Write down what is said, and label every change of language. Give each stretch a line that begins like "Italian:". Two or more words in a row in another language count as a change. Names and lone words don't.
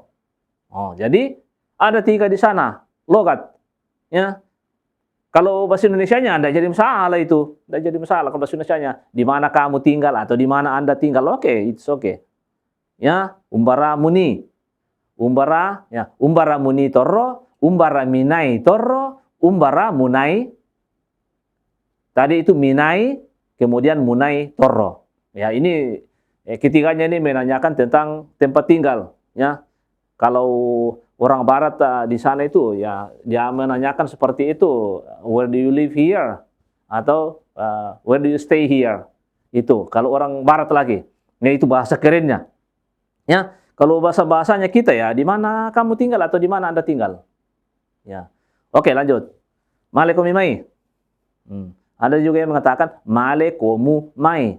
Indonesian: Oh, jadi ada 3 di sana logat. Ya. Kalau bahasa Indonesianya tidak jadi masalah itu. Tidak jadi masalah kalau bahasa Indonesianya. Di mana kamu tinggal atau di mana Anda tinggal. Oke,
English: it's okay.
Indonesian: Ya,
Toraja-Sa'dan: umbara muni. Umbara muni torro, umbara minai torro, umbara munai.
Indonesian: Tadi itu minai, kemudian munai torro. Ya, ini ketiganya ini menanyakan tentang tempat tinggal. Ya, kalau orang barat di sana itu ya dia menanyakan seperti itu,
English: where do you live here atau where do you stay here,
Indonesian: itu kalau orang barat lagi. Nah, itu bahasa kerennya. Ya, kalau bahasanya kita ya di mana kamu tinggal atau di mana Anda tinggal. Ya. Oke, lanjut. Malekomimai. Ada juga yang mengatakan malekomumai.